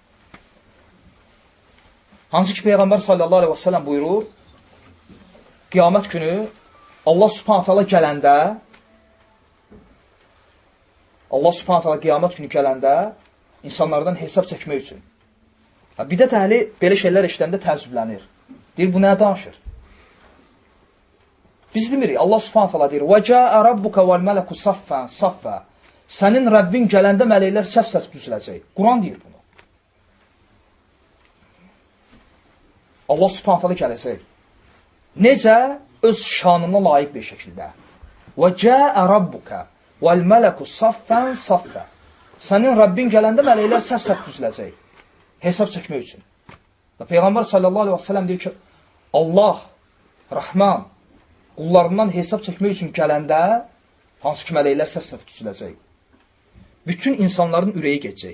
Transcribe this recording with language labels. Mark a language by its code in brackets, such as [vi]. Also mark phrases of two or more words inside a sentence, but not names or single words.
[az] Hansı ki, Peyğəmbər [ar] صلى الله عليه وسلم [az] buyurur, qiyamət günü Allah [ar] سبحانه تعالى [az] gələndə, Allah [ar] سبحانه تعالى [az] qiyamət günü gələndə insanlardan hesab çəkmək üçün. Bidət əhli belə şeylər eşidəndə təəccüblənir. Deyir, bu nə danışır? Biz demirik, Allah [ar] سبحانه تعالى [az] deyir, [ar] وَجَاءَ رَبُّكَ وَالْمَلَكُ صَفًّا صَفًّا [az] Sənin Rəbbin gələndə mələklər səhv-səhv düzüləcək. Quran deyir bunu. Allah [ar] سبحانه تعالى [az] gələcək. Necə? Öz şanına layiq bir şəkildə. [ar] وَجَاءَ رَبُّكَ وَالْمَلَكُ صَفًّا صَفًّا [az] Sənin Rəbbin gələndə mələklər səhv-səhv düzüləcək. Hesab çəkmək üçün. Və Peyğəmbər [ar] صلى الله عليه وسلم [az] deyir ki, Allah, Rəhman, qullarından hesab çəkmək üçün gələndə, hansı ki, mələklər səhv-səhv düzüləcək. Bütün insanların ürəyi geçəcək.